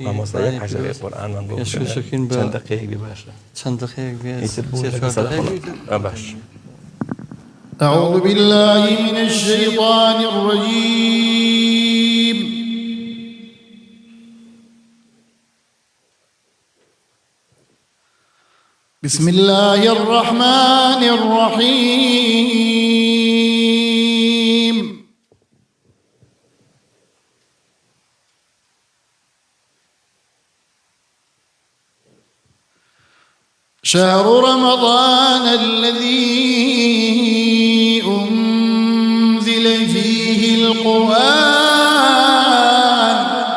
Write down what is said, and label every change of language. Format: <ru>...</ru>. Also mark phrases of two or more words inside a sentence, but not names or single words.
<ckb>مامۆستای عشرەی قورئانمان بۆ شکین بە چەند دقەیەک باشە چەند دقەیەک بێت ئیتر بوو سێ لەگە چوار سەدەقە دقەیەک باش</ckb> <ar>أعوذ بالله من الشيطان الرجيم بسم الله الرحمن الرحيم شهر رمضان الذي أنزل فيه القرآن</ar>